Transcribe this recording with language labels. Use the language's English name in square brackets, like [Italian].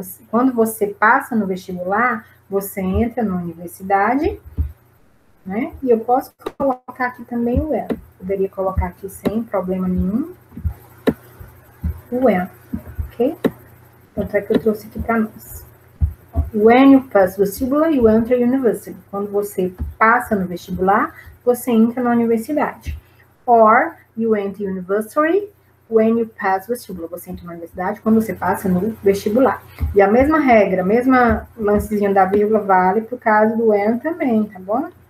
[Portuguese] Quando você passa no vestibular, você entra na universidade, né? E eu posso colocar aqui também o when. Poderia colocar aqui sem problema nenhum o when, ok? Tanto é que eu trouxe aqui para nós. [English] When you pass vestibular, you enter university. [Portuguese] Quando você passa no vestibular, você entra na universidade. [English] Or, you enter university when you pass vestibular. [Portuguese] Você entra na universidade quando você passa no vestibular. E a mesma regra, a mesma lancezinho da vírgula vale para o caso do when também, tá bom?